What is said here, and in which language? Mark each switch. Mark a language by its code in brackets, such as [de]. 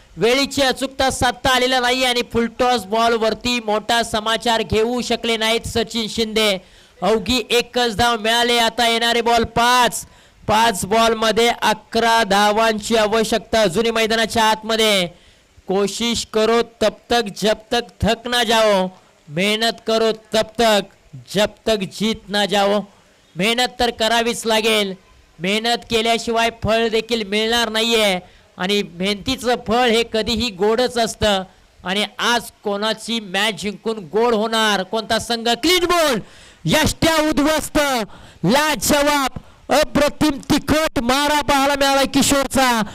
[mr] वेळीची अचूकता साधता आलेला नाही आणि फुलटॉस बॉल वरती मोठा समाचार घेऊ शकले नाहीत सचिन शिंदे. अवघी एकच धाव मिळाले. आता येणारे बॉल 5 बॉल मध्ये 11 धावांची आवश्यकता. अजूनही मैदानाच्या आतमध्ये. [hi] कोशिश करो तब तक जब तक थक ना जाओ, मेहनत करो तब तक जब तक जीत ना जाओ. [mr] मेहनत तर करावीच लागेल. मेहनत केल्याशिवाय फळ देखील मिळणार नाहीये आणि मेहनतीचं फळ हे कधीही गोडच असतं. आणि आज कोणाची मॅच जिंकून गोड होणार, कोणता संघ? क्लीन बॉल, यष्ट्या उद्ध्वस्त, लाजवाब, अप्रतिम तिखट मारा पाहायला मिळाला किशोरचा.